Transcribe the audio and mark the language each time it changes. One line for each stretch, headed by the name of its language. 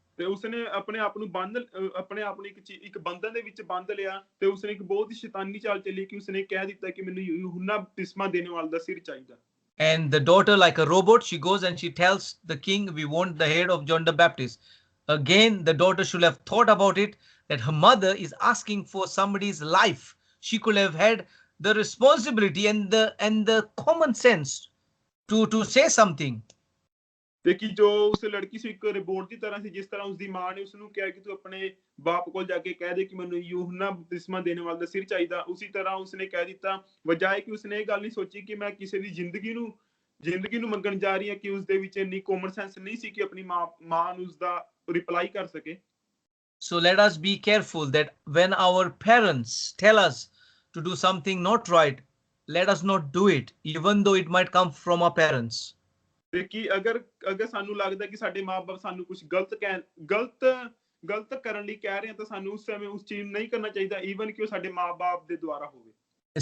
Punjabi: ਤੇ ਉਸਨੇ ਆਪਣੇ ਆਪ ਨੂੰ ਇੱਕ ਬੰਧਨ ਦੇ ਵਿੱਚ ਬੰਦ ਲਿਆ ਤੇ ਉਸਨੇ ਇੱਕ ਬਹੁਤ ਹੀ ਸ਼ੈਤਾਨੀ ਚਾਲ ਚੱਲੀ ਕਿ ਉਸਨੇ ਕਹਿ ਦਿੱਤਾ ਕਿ ਮੈਨੂੰ ਯੂਹੰਨਾ ਬਪਤਿਸਮਾ ਦੇਣ ਵਾਲੇ ਦਾ ਸਿਰ ਚਾਹੀਦਾ।
English: And the daughter, like a robot, she goes and she tells the king, we want the head of John the Baptist. Again, the daughter should have thought about it, that her mother is asking for somebody's life. She could have had the responsibility and the common sense to say something.
Punjabi: ਤੇ ਕਿ ਜੋ ਉਸ ਲੜਕੀ ਸੀ ਇੱਕ ਰਿਬੋਟ ਦੀ ਤਰ੍ਹਾਂ ਸੀ ਜਿਸ ਤਰ੍ਹਾਂ ਉਸਦੀ ਮਾਂ ਨੇ ਉਸਨੂੰ ਕਿਹਾ ਕਿ ਤੂੰ ਆਪਣੇ ਬਾਪ ਕੋਲ ਜਾ ਕੇ ਕਹਿ ਦੇ ਕਿ ਮੈਨੂੰ ਯੂਹੰਨਾ ਬਪਤਿਸਮਾ ਦੇਣ ਵਾਲੇ ਦਾ ਸਿਰ ਚਾਹੀਦਾ। ਉਸੇ ਤਰ੍ਹਾਂ ਉਸਨੇ ਕਹਿ ਦਿੱਤਾ ਬਜਾਏ ਕਿ ਉਸਨੇ ਇਹ ਗੱਲ ਨਹੀਂ ਸੋਚੀ ਕਿ ਮੈਂ ਕਿਸੇ ਦੀ ਜ਼ਿੰਦਗੀ ਨੂੰ ਮੰਗਣ ਜਾ ਰਹੀ ਹਾਂ ਕਿ ਉਸਦੇ ਵਿੱਚ ਇੰਨੀ ਕਾਮਨ ਸੈਂਸ ਨਹੀਂ ਸੀ ਕਿ ਆਪਣੀ ਮਾਂ ਨੂੰ ਉਸਦਾ ਰਿਪਲਾਈ ਕਰ ਸਕੇ।
English: So let us be careful that when our parents tell us to do something not right, let us not do it, even though it might come from our parents.
Punjabi: ਤੇ ਕਿ ਅਗਰ ਸਾਨੂੰ ਲੱਗਦਾ ਕਿ ਸਾਡੇ ਮਾਂ-ਬਾਪ ਸਾਨੂੰ ਕੁਝ ਗਲਤ ਕਰਨ ਲਈ ਕਹਿ ਰਹੇ ਹਨ ਤਾਂ ਸਾਨੂੰ ਉਸ ਸਮੇਂ ਉਸ ਚੀਜ਼ ਨਹੀਂ ਕਰਨਾ ਚਾਹੀਦਾ ਈਵਨ ਕਿ ਉਹ ਸਾਡੇ ਮਾਂ-ਬਾਪ ਦੇ ਦੁਆਰਾ ਹੋਵੇ।